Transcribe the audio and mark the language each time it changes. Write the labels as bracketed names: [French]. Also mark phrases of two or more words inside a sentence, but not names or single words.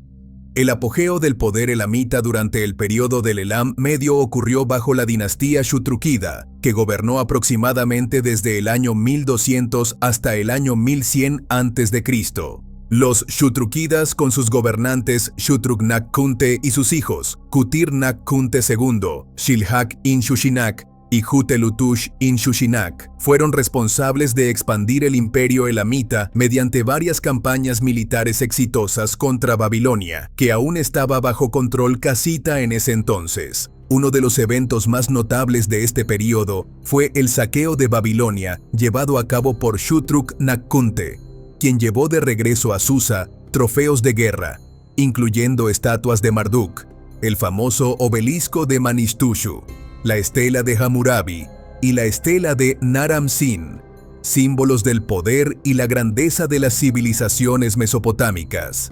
[Spanish] El apogeo del poder elamita durante el periodo del Elam Medio ocurrió bajo la dinastía Shutrukida, que gobernó aproximadamente desde el año 1200 hasta el año 1100 a.C. Los Shutrukidas, con sus gobernantes Shutruk-nak-khunte y sus hijos, Kutir-nak-khunte II, Shilhak-in-shushinak y Hutelutush-in-shushinak, fueron responsables de expandir el imperio elamita mediante varias campañas militares exitosas contra Babilonia, que aún estaba bajo control casita en ese entonces. Uno de los eventos más notables de este periodo fue el saqueo de Babilonia llevado a cabo por Shutruk-nak-khunte, quien llevó de regreso a Susa trofeos de guerra, incluyendo estatuas de Marduk, el famoso obelisco de Manishtushu, la estela de Hammurabi y la estela de Naram-Sin, símbolos del poder y la grandeza de las civilizaciones mesopotámicas.